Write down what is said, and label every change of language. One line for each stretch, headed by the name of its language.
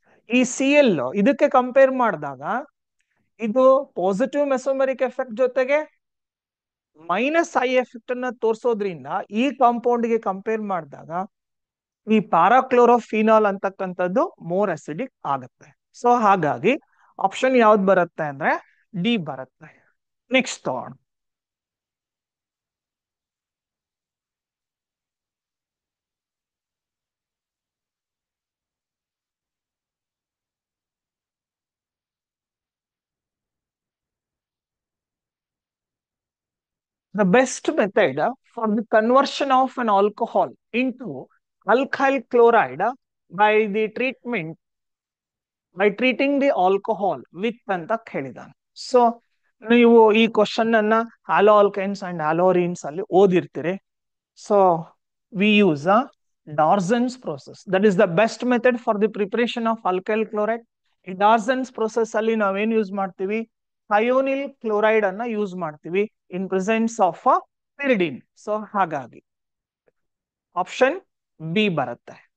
Kannada: ಈ Cl ಇದಕ್ಕೆ compare ಮಾಡಿದಾಗ ಇದು ಪಾಸಿಟಿವ್ ಮೆಸೋಮೆರಿಕ್ ಎಫೆಕ್ಟ್ ಜೊತೆಗೆ -I ಎಫೆಕ್ಟ್ ಅನ್ನ ತೋರಿಸೋದ್ರಿಂದ ಈ ಕಾಂಪೌಂಡ್ ಗೆ ಕಂಪೇರ್ ಮಾಡಿದಾಗ ಈ ಪ್ಯಾರಾಕ್ಲೋರೋಫಿನಾಲ್ ಅಂತಕ್ಕಂಥದ್ದು ಮೋರ್ ಅಸಿಡಿಕ್ ಆಗುತ್ತೆ. ಸೊ ಹಾಗಾಗಿ ಆಪ್ಷನ್ ಯಾವ್ದು ಬರುತ್ತೆ ಅಂದ್ರೆ ಡಿ ಬರುತ್ತೆ.
English: next ತಗೊಂಡು the best method for the conversion of an alcohol into alkyl chloride by the treatment by treating the alcohol with
Kannada: ಅಂತ ಹೇಳಿದಾನೆ. ಸೊ ನೀವು ಈ ಕ್ವಶನ್ ಅನ್ನ ಹ್ಯಾಲೋ ಆಲ್ಕೈನ್ಸ್ ಅಂಡ್ ಹ್ಯಾಲೋರಿನ್ಸ್ ಅಲ್ಲಿ ಓದಿರ್ತೀರಿ.
English: So we use Darzens process. That is the best method for the preparation of alkyl chloride.
Kannada: ಈ ಡಾರ್ಸನ್ಸ್ process ಅಲ್ಲಿ ನಾವೇನ್ use ಮಾಡ್ತೀವಿ, ಥಯೋನಿಲ್ ಕ್ಲೋರೈಡ್ ಅನ್ನ ಯೂಸ್ ಮಾಡ್ತೀವಿ
English: In presence of pyridine.
Kannada: ಸೊ ಹಾಗಾಗಿ ಆಪ್ಷನ್ ಬಿ ಬರುತ್ತೆ.